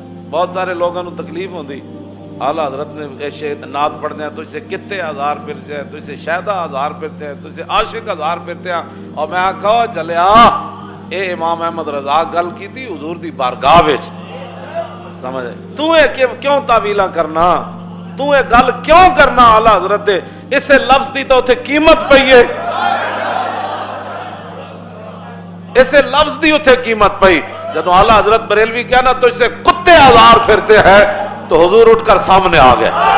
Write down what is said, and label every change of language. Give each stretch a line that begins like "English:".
Urdu: بہت سارے لوگوں کو تکلیف ہوندی. اعلیٰ حضرت نے نعت پڑھتے ہیں تجھ سے کتے ہزار پھرتے ہیں، تجھ سے شہدہ ہزار پھرتے ہیں، تجھ سے عاشق ہزار پھرتے ہیں.
Punjabi: اور میں آکھا چلیا اے امام احمد رضا گل کی تھی حضور دی بارگاہ وچ. سمجھ تو اے کیوں تعویلاں کرنا، تو اے گل کیوں کرنا؟ اعلیٰ حضرت دے اسے لفظ دی تو اتھے قیمت پئی ہے، اسے لفظ دی اتھے قیمت پئی.
Urdu: جدو اعلیٰ حضرت بریلوی کہا نا تجھ سے کتے ہزار پھرتے ہیں تو حضور اٹھ کر سامنے آ گئے.